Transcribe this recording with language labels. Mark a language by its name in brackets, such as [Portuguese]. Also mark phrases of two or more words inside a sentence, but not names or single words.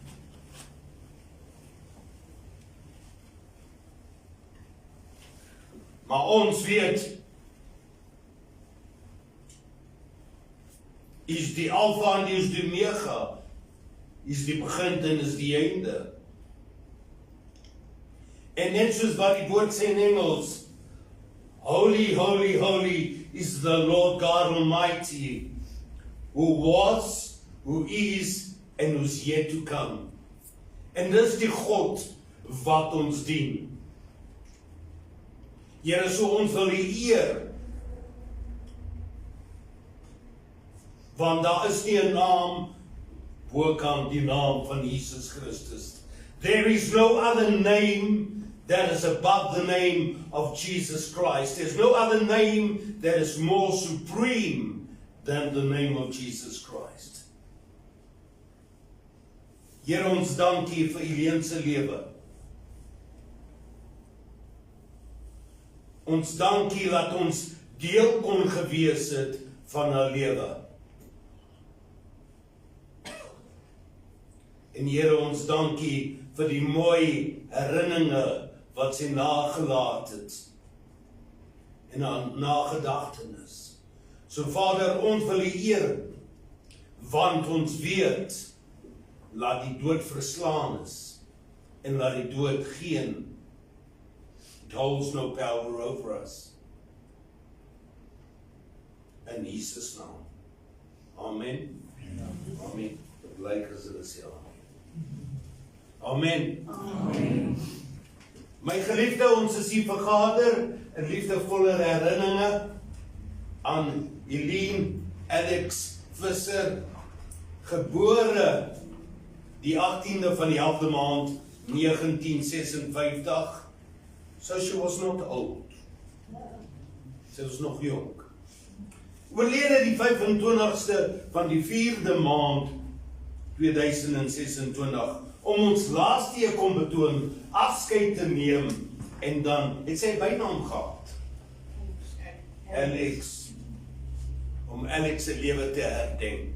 [Afrikaans] Maar ons weet, is die Alpha en is die Omega, is die begin en is die einde. En net soos wat die woord sê in Engels, [English] Holy, holy, holy is the Lord God Almighty, who was, who is, en who's yet to come. [Afrikaans] En dis die God wat ons dien. Here, so ons wil die eer, want daar is nie 'n naam bokant die naam van Jesus Christus. [English] There is no other name that is above the name of Jesus Christ. There's no other name that is more supreme than the name of Jesus Christ. [Afrikaans] Here, ons dankie vir Eileen se lewe. Ons dankie dat ons deel kon gewees het van haar lewe. En Here, ons dankie vir die mooi herinneringe wat sy nagelaat het en aan nagedagtenis. So Vader, ons wil U eer, want ons weet, laat die dood verslaan is, en laat die dood geen, [English] it holds no power over us. [Afrikaans] In Jesus naam. Amen. Amen. Dit lyk as hulle sê amen. Amen. My geliefde, ons is hier vergader in liefdevolle herinneringe aan Eileen Alex Visser, gebore die 18de van die 11de maand 1956. [English] So she was not old. [Afrikaans] Sy was nog jong. Oorlede die 25ste van die 4de maand 2026, om ons laaste keer kon betoon, afskeid te neem, en dan het sy bynaam gehad, Alex, om Alex se lewe te herdenk.